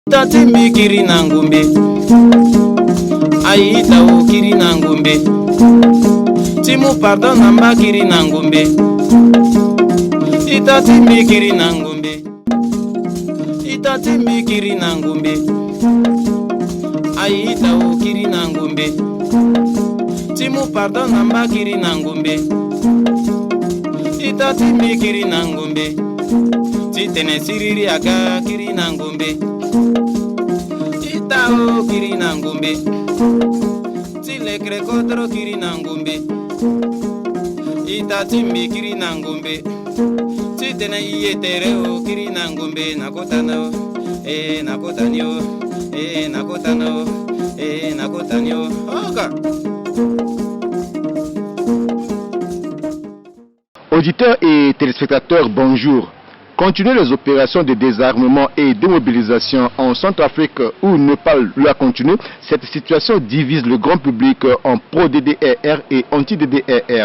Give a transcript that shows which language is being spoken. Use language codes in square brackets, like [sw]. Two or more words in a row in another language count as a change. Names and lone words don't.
[sg] Tatimbi kiri nangumbe, aita o kiri nangumbe, timu pardon namba kiri nangumbe, itatimbi kiri nangumbe, itatimbi kiri nangumbe, aita o kiri nangumbe, timu pardon namba kiri nangumbe, itatimbi kiri nangumbe, titene siriri aga kiri nangumbe. Itao kiri nangumbe, tile krekotro kiri nangumbe, itatimbi kiri nangumbe, titene iyetereo kiri nangumbe, nakotano, nakotanio, nakotano, nakotanio, oka. [fr] Auditeurs et téléspectateurs, bonjour. Continuer les opérations de désarmement et de mobilisation en Centrafrique ou ne pas la continuer, cette situation divise le grand public en pro-DDR et anti-DDR.